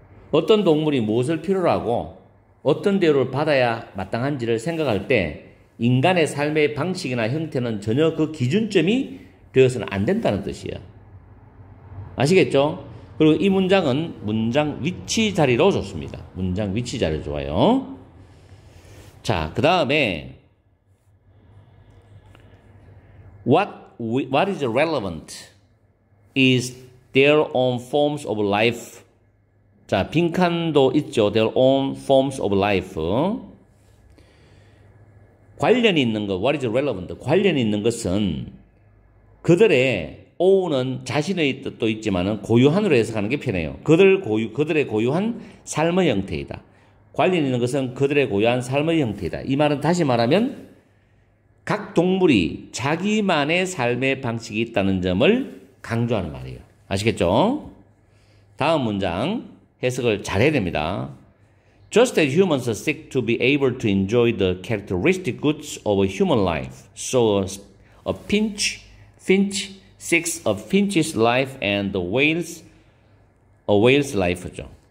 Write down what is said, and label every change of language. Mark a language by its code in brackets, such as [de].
[ko] 어떤 동물이 무엇을 필요로 하고 어떤 대우를 받아야 마땅한지를 생각할 때 인간의 삶의 방식이나 형태는 전혀 그 기준점이 되어서는 안 된다는 뜻이에요. 아시겠죠? 그리고 이 문장은 문장 위치 자리로 좋습니다. 문장 위치 자리로 좋아요. 자, 그 다음에 [en] What is relevant is their own forms of life. [ko] 자, 빈칸도 있죠. [en] Their own forms of life. [ko] 관련이 있는 것, [en] what is relevant? [ko] 관련이 있는 것은 그들의 own은 자신의 뜻도 있지만은 고유한으로 해석하는 게 편해요. 그들의 고유한 삶의 형태이다. 관련 있는 것은 그들의 고유한 삶의 형태이다. 이 말은 다시 말하면 각 동물이 자기만의 삶의 방식이 있다는 점을 강조하는 말이에요. 아시겠죠? 다음 문장 해석을 잘해야 됩니다. [en] Just as humans seek to be able to enjoy the characteristic goods of a human life, so a finch seeks a finch's life and a whale's life죠.